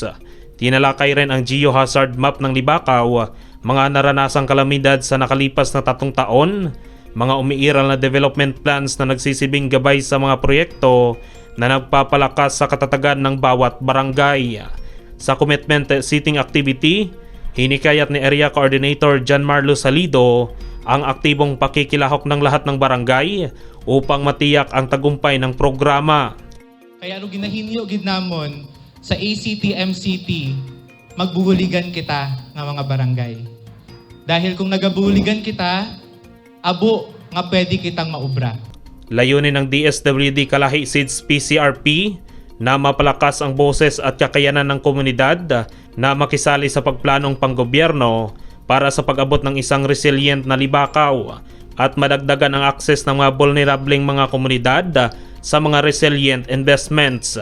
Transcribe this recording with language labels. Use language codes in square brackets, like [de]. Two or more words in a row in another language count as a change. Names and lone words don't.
[tl] Tinalakay rin ang geohazard map ng Libakaw, mga naranasang kalamidad sa nakalipas na 3 taon, mga umiiral na development plans na nagsisibing gabay sa mga proyekto na nagpapalakas sa katatagan ng bawat barangay. Sa commitment setting activity, hinikayat ni Area Coordinator John Marlo Salido ang aktibong pakikilahok ng lahat ng barangay upang matiyak ang tagumpay ng programa. [hil] Kaya nung ginahinyo gid namon sa ACT-MCT, magbuhuligan kita nga mga barangay. Dahil kung nagabuhuligan kita, abo nga pwede kitang maubra. [tl] Layunin ng DSWD Kalahi SIDS PCRP na mapalakas ang boses at kakayanan ng komunidad na makisali sa pagplanong panggobyerno para sa pag-abot ng isang resilient na Libakaw at madagdagan ang akses ng mga vulnerableng mga komunidad sa mga [en] resilient investments.